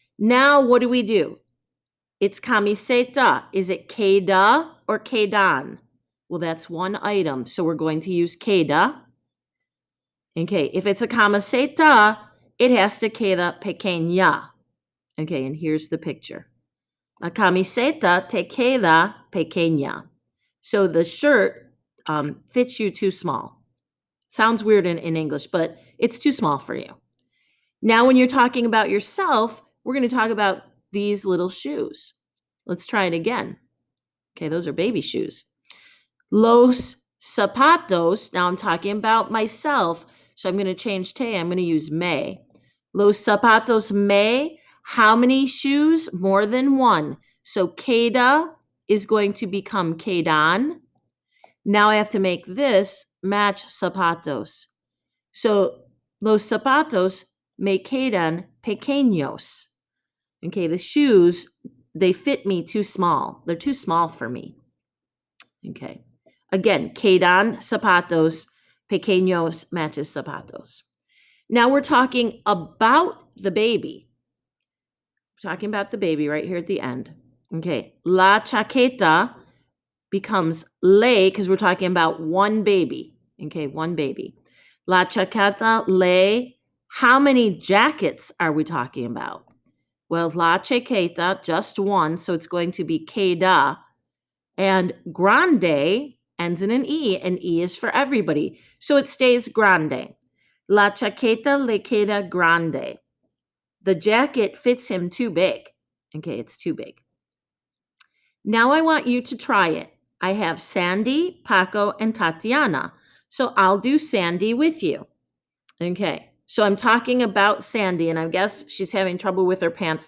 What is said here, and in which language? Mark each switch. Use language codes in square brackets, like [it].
[en] Now, what do? It's camiseta. Is it queda or quedan? Well, that's one item, so we're going to use queda. Okay, if it's a camiseta, it has to [es] queda pequeña. [en] Okay, and here's the picture. [es] La camiseta te queda pequeña. [en] So the shirt fits you too small. Sounds weird in English, but it's too small for you. Now, when you're talking about yourself, we're going to talk about these little shoes. Let's try it again. Okay, those are baby shoes. [es] Los zapatos. [en] Now I'm talking about myself. So I'm going to change te. I'm going to use me. [es] Los zapatos me. [en] How many shoes? More than one. So queda is going to become quedan. Now I have to make this match zapatos. [es] So los zapatos me quedan pequeños. [en] Okay, the shoes, they fit me too small. They're too small for me. Okay. Again, quedan zapatos, pequeños matches zapatos. Now we're talking about the baby. We're talking about the baby right here at the end. Okay. La chaqueta becomes le because we're talking about one baby. Okay, one baby. [es] La chaqueta le. [en] How many jackets are we talking about? Well, la chaqueta, just one, so it's going to be queda. And grande ends in an E is for everybody. So it stays grande. [es] La chaqueta le queda grande. [en] The jacket fits him too big. Okay, it's too big. Now I want you to try it. I have Sandy, Paco, and Tatiana. So I'll do Sandy with you. Okay, so I'm talking about Sandy, and I guess she's having trouble with her pants.